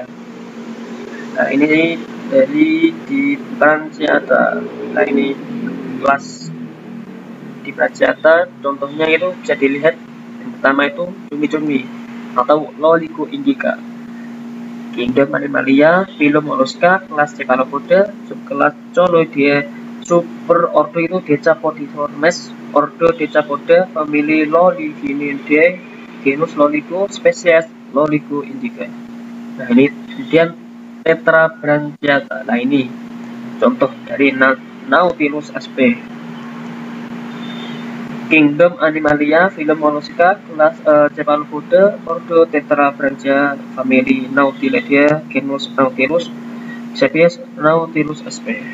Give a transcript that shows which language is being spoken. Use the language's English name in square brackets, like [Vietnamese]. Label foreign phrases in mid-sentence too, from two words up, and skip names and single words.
[Indonesian] Nah, ini dari di Branchiata. Nah, ini kelas di Branchiata, contohnya itu bisa dilihat yang pertama itu cumi-cumi atau Loligo indica. Kingdom Animalia, filum Mollusca, kelas Cephalopoda, subkelas Coloidea, superordo itu Decapodiformes, ordo Decapoda, famili Loliginidae, genus Loligo, spesies Loligo indica. Nah, ini kemudian Tetrabranchiata. Nah, ini contoh dari Nautilus sp. Kingdom Animalia, filum Mollusca, kelas Cephalopoda, ordo Tetrabranchia, famili Nautilidae, genus Nautilus, spesies Nautilus sp.